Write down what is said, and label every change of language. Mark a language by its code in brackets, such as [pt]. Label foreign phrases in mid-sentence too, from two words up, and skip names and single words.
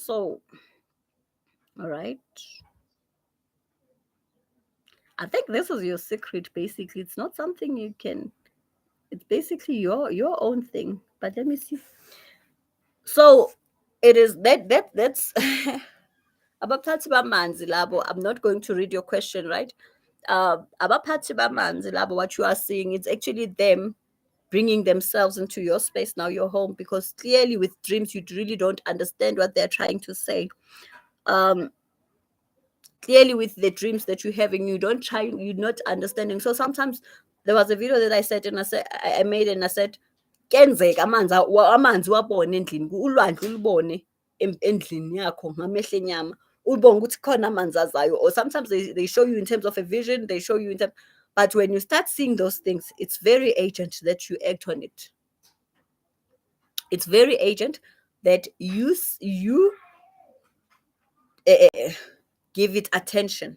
[en] So, all right. I think this is your secret. Basically, it's not something you can. It's basically your own thing. But let me see. So, it is that's [nd] abaphathi bamanzi labo. [en] I'm not going to read your question, right? [nd] Abaphathi bamanzi labo. [en] What you are seeing, it's actually them bringing themselves into your space now, your home, because clearly with dreams you really don't understand what they're trying to say. Clearly with the dreams that you're having, you're not understanding. So sometimes there was a video that I said and I made and I said [nd] kenzeka amanzi wabone endlini ulwandle ulubone endlini yakho ngamehlo enyama ubone ukuthi khona amanzi azayo, [en] or sometimes they show you in terms of a vision, they show you in terms. But when you start seeing those things, it's very urgent that you act on it. It's very urgent that you give it attention.